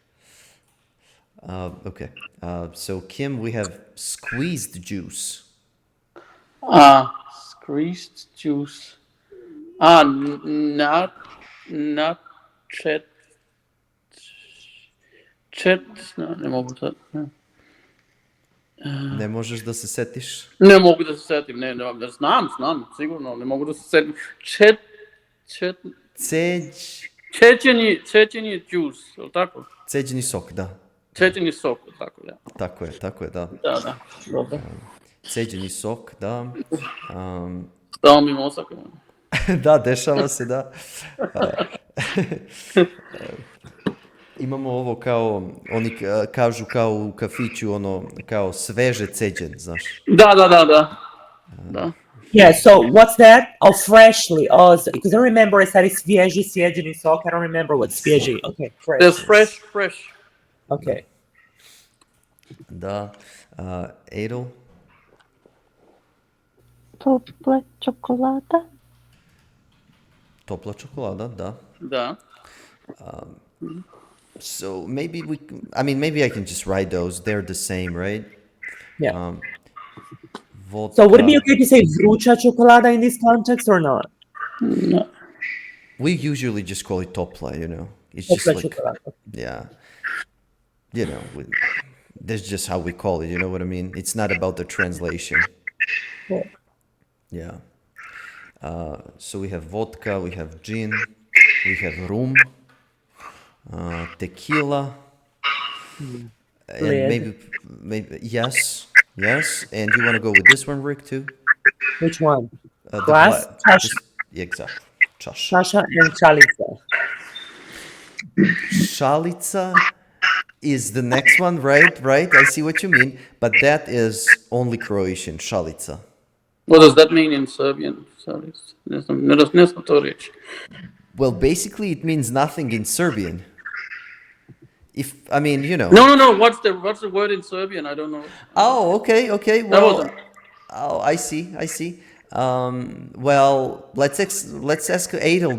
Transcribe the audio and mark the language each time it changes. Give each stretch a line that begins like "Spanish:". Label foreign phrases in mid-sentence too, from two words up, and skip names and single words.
English: Okay. So Kim, we have squeezed juice. Squeezed juice. Not chat. No,
Serbian: ne mogu sad. Ne možeš da se setiš? Ne mogu da se setim, ne, znam, sigurno, ne mogu da se setim. Čećeni juice, je li tako? Ceđeni sok, da. Čećeni sok, tako, ja. Tako je, da. Da, dobro. Ceđeni sok, da. Stao mi mozak. Da, dešava se, da. Imamo ovo kao, oni kažu kao u kafiću, kao sveže ceđen, znaš. Da.
English: Yeah, so what's that? Oh, freshly. Oh, because I remember I said it's
Croatian: svježi, sjeđeni sok.
English: I don't remember what's svježi. Okay, fresh. There's fresh. Okay.
Serbian: Da. Adel? Topla čokolada. Topla čokolada, da. Da.
English: So maybe I can just write those. They're the same, right? Yeah. Vodka. So would it be okay to say
Serbian: vruća čokolada
English: in this context or not? No. We usually just call it topla, It's just Topla like, čokolada. yeah. That's just how we call it, you know what I mean? It's not about the translation. Yeah. Yeah. So we have vodka, we have gin, we have rum, tequila, and maybe yes. And you want to go with this one, Rick, too? Which one? The Glass? Čaša. Exactly. Čaša. Čaša and čalica. Šalica is the next one, right? I see what you mean, but that is only Croatian, šalica. What does that mean in Serbian? Sorry,
Serbian: ne znam to reći.
English: Well, basically, it means nothing in Serbian. No. What's the word in Serbian? I don't know. Oh, okay. That Well, wasn't. I see. Well, let's ask Adel.